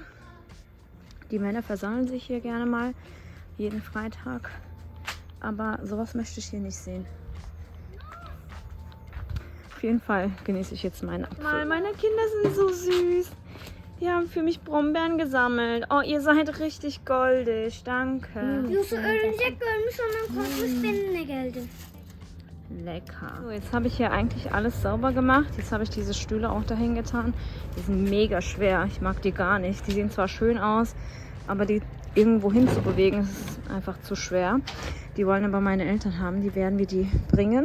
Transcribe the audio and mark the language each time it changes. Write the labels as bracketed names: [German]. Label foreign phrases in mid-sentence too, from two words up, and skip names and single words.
[German] Die Männer versammeln sich hier gerne mal jeden Freitag, aber sowas möchte ich hier nicht sehen. Auf jeden Fall genieße ich jetzt meinen Apfel. Meine Kinder sind so süß. Die haben für mich Brombeeren gesammelt. Oh, ihr seid richtig goldig. Danke. [Turkish] Yoksa örümcek görmüş, ondan korkmuş, benimle geldi. [German] Lecker. So, jetzt habe ich hier eigentlich alles sauber gemacht. Jetzt habe ich diese Stühle auch dahin getan. Die sind mega schwer. Ich mag die gar nicht. Die sehen zwar schön aus, aber die irgendwo hin zu bewegen, ist einfach zu schwer. Die wollen aber meine Eltern haben. Die werden wir die bringen.